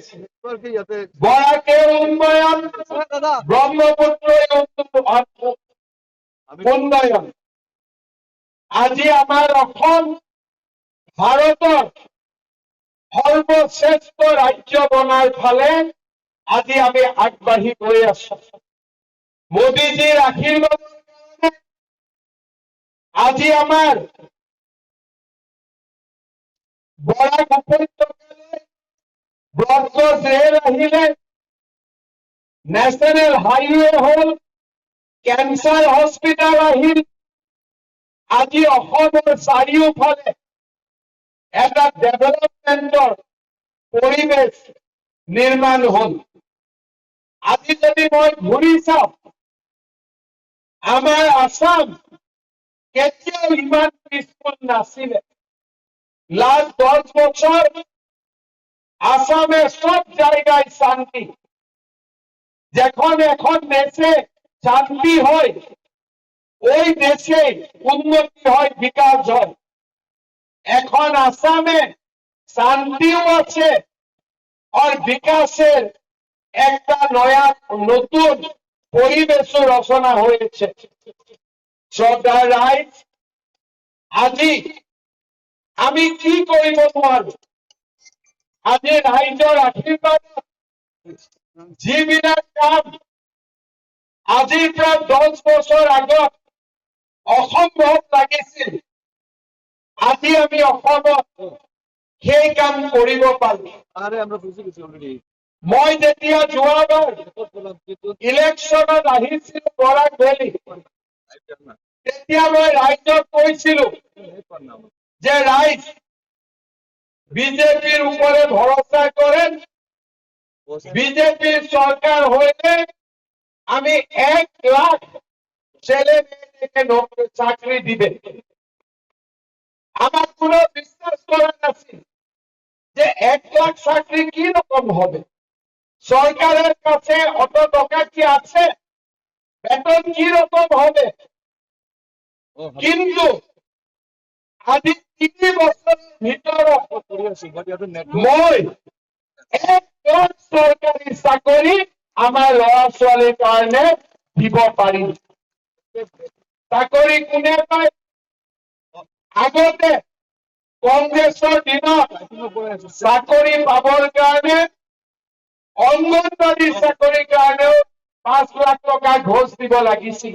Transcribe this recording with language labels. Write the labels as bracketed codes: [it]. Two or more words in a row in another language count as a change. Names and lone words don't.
[bn] বরাকের উন্নয়ন, ব্রহ্মপুত্র উন্নয়ন। [as] আজি আমার অসম ভারতের সর্বশ্রেষ্ঠ রাজ্য বনার ফালে আজি আমি আগবাঢ়ি গৈ আছো। মোদীজির আশীর্বাদৰ কাৰণে আজি আমার বরাক উপত্যকালৈ ব্ৰডগেজ ৰেল আহিলে, [en] national highway [as] হল, [en] cancer hospital [as] আহিল। আজি অসমৰ চাৰিওফালে এটা ডেভেলপমেন্টৰ পৰিবেশ নিৰ্মাণ হল। আজি যদি মই ঘূৰি চাওঁ, আমাৰ আসাম কেতিয়াও ইমান পিছপৰ নাছিলে। [bn] লাস্ট 10 বছর আসামে সব জায়গায় শান্তি। যখন এখন দেশে শান্তি হয়, ওই দেশে উন্নতি হয়, বিকাশ হয়। এখন আসামে শান্তিও আছে আর বিকাশের একটা নয়া নতুন পরিবেশ রচনা হয়েছে। শ্রদ্ধা রায়, [as] আজি আমি কি কৰিব নোৱাৰো, আজি ৰাইজৰ আশীৰ্বাদ যিবিলাক কাম আজিৰ পৰা 10 বছৰ আগত অসম্ভৱ লাগিছিল, আজি আমি অসমত সেই কাম কৰিব পাৰো। মই যেতিয়া যোৱাবাৰ ইলেকশ্যনত আহিছিলো বৰাক ভেলী, তেতিয়া মই ৰাইজক কৈছিলো যে [bn] রাইজ বিজেপির উপরে ভরসা করেন, বিজেপির সরকার হইলে আমি 1 লাখ ছেলে মেয়েদেরকে চাকরি দিবে। আমার কোনো বিশ্বাস করার আছে যে 1 লাখ চাকরি কি রকম হবে, সরকারের কাছে অত টাকা কি আছে, বেতন কি রকম হবে। [as] কিন্তু আজি 3 বছরের ভিতৰত মই 1 লাখ চৰকাৰী চাকৰি আমাৰ ল'ৰা ছোৱালীৰ কাৰণে দিব পাৰিম। চাকৰি কোনে পায়? আগতে কংগ্ৰেছৰ দিনত চাকৰি পাবৰ কাৰণে অংগনবাড়ী চাকৰিৰ কাৰণেও 5 লাখ টকা ঘোষ দিব লাগিছিল।